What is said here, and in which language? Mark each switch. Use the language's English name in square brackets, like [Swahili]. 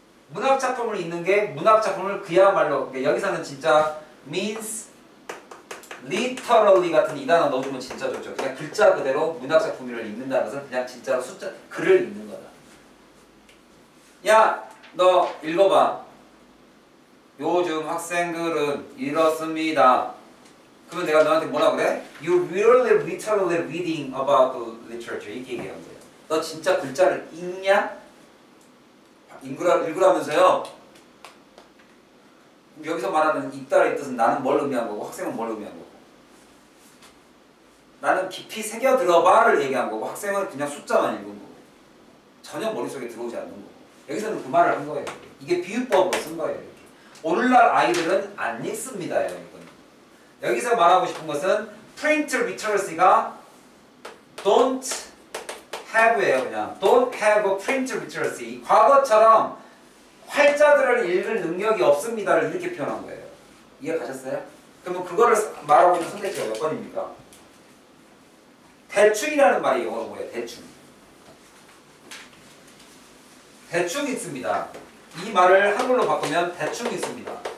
[Korean] 문학 작품을 읽는 게 문학 작품을 그야말로 그러니까 여기서는 진짜 [English] means literally [Korean] 같은 이 단어 넣어주면 진짜 좋죠. 그냥 글자 그대로 문학 작품을 읽는다는 것은 그냥 진짜로 숫자 글을 읽는 거다. 야, 너 읽어봐. 요즘 학생들은 이렇습니다. 그러면 내가 너한테 뭐라 그래? [English] You really literally reading about the literature [Korean] 이렇게 얘기하는 거예요. 너 진짜 글자를 읽냐? 읽으라면서요. 여기서 말하는 읽다의 뜻은 나는 뭘 의미한 거고 학생은 뭘 의미한 거고. 나는 깊이 새겨 들어봐를 얘기한 거고 학생은 그냥 숫자만 읽은 거고. 전혀 머릿속에 들어오지 않는 거고. 여기서는 그 말을 한 거예요. 이게 비유법으로 쓴 거예요. 이렇게. 오늘날 아이들은 안 읽습니다. 이건. 여기서 말하고 싶은 것은 print literacy가 [English] don't have [Korean] 예요. 그냥 [English] don't have a print literacy. [Korean] 과거처럼 활자들을 읽을 능력이 없습니다를 이렇게 표현한 거예요. 이해 가셨어요? 그러면 그거를 말하고 있는 선택지가 몇 번입니까? 대충이라는 말이 영어로 뭐예요? 대충. 대충 있습니다. 이 말을 한글로 바꾸면 대충 있습니다.